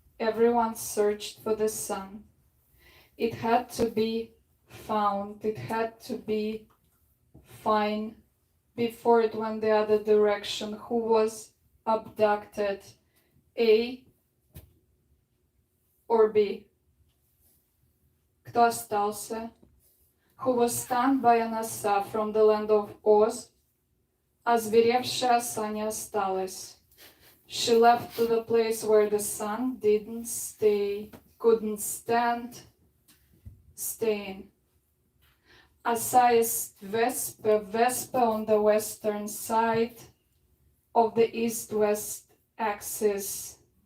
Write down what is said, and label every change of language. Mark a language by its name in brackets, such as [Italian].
[English] Everyone searched for the sun. It had to be found, it had to be fine before it went the other direction. Who was abducted, A or B? [Russian] Кто остался? [English] Who was stunned by an оса from the land of Oz? [Russian] Озверевшая оса не осталась. [English] She left to the place where the sun didn't stay, couldn't stand staying. Osa is Vespa on the western side of the east-west axis.